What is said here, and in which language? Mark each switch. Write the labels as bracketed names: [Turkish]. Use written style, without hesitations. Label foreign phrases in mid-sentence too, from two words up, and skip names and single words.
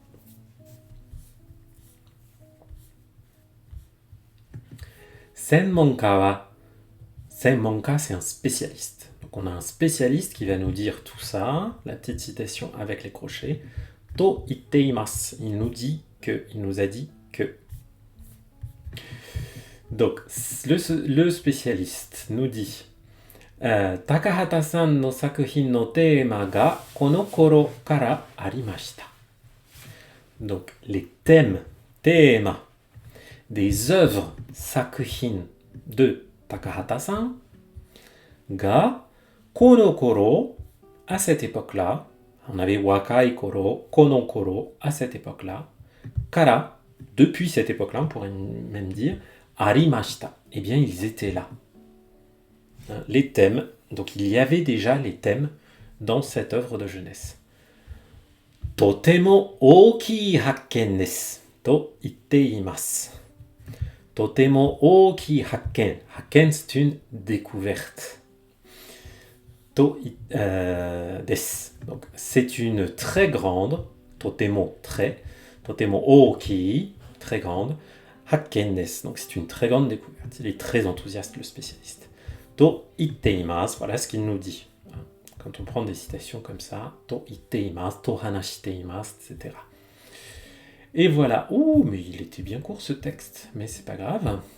[French] Senmonka, c'est un spécialiste. Donc on a un spécialiste qui va nous dire tout ça, la petite citation avec les crochets. [Japanese] と言っています, [French] il nous a dit que. Donc le spécialiste nous dit [Japanese] 高畑さんの作品のテーマがこの頃からありました. [French] Donc les thèmes, teema, des œuvres sakuhin de Takahata-san [Japanese] がこの頃, [French] à cette époque-là, On avait [Japanese] 若い頃、この頃, [French] à cette époque-là. Kara, depuis cette époque-là, on pourrait même dire arimashita. Eh bien, ils étaient là. Les thèmes, donc il y avait déjà les thèmes dans cette œuvre de jeunesse. [Japanese] とても大きい発見ですと言っています. とても大きい発見. [French] Hakken, c'est une découverte. Desu. Donc, c'est une très grande, totemo, très, [Japanese] とても大きい, [French] très grande, [Japanese] 発見です. [French] Donc, c'est une très grande découverte. Il est très enthousiaste, le spécialiste. [Japanese] と言っています, [French] voilà ce qu'il nous dit. Quand on prend des citations comme ça, [Japanese] と言っています、と話しています, [French] etc. Et voilà. Ouh, mais il était bien court ce texte, mais c'est pas grave.